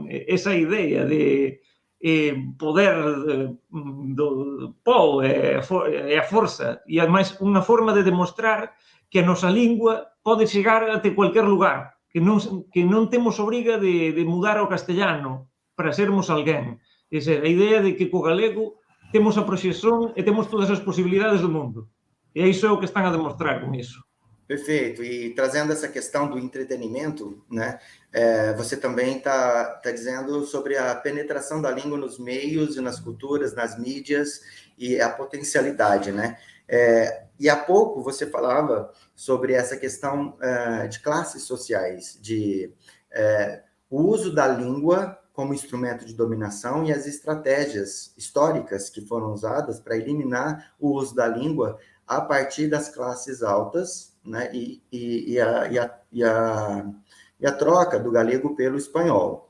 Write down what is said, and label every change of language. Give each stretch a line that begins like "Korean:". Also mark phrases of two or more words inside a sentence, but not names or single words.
Galician: Esa idea de poder do povo e a forza, e ademais unha forma de demostrar que a nosa lingua pode chegar até cualquier lugar, que non temos obriga de mudar ao castellano para sermos alguén. É dizer, a idea de que co galego temos a proxección e temos todas as posibilidades do mundo. E iso é o que están a demostrar con iso.
Portuguese: Perfeito. E trazendo essa questão do entretenimento, né? Você também está dizendo sobre a penetração da língua nos meios e nas culturas, nas mídias e a potencialidade, né? E há pouco você falava sobre essa questão de classes sociais, de o uso da língua como instrumento de dominação e as estratégias históricas que foram usadas para eliminar o uso da língua a partir das classes altas, né, e a troca do galego pelo espanhol.